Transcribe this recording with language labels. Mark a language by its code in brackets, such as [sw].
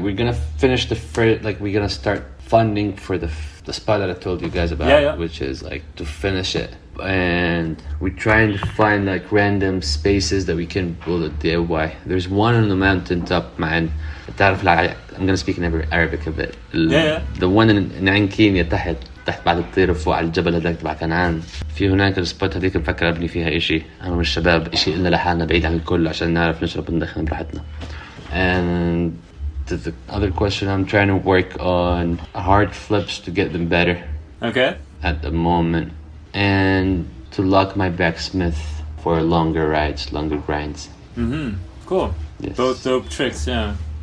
[en] We're gonna finish we're gonna start funding for the spot that I told you guys about, which is like to finish it. And we're trying to find like random spaces that we can build a DIY. There's one on the mountain top, man. I'm gonna speak in Arabic a bit. The one in Ankenya [ar] تحت بعد الطير فوق على الجبل هذاك تبع كنعان. في هناك السبوت هذيك بفكر ابني فيها اشي انا والشباب اشي إلنا لحالنا بعيد عن الكل عشان نعرف نشرب وندخن براحتنا. [en] And the other question, I'm trying to work on hard flips to get them better. Okay. At the moment. And to lock my backsmith for longer rides, longer grinds. Cool. Yes. Both dope tricks, yeah.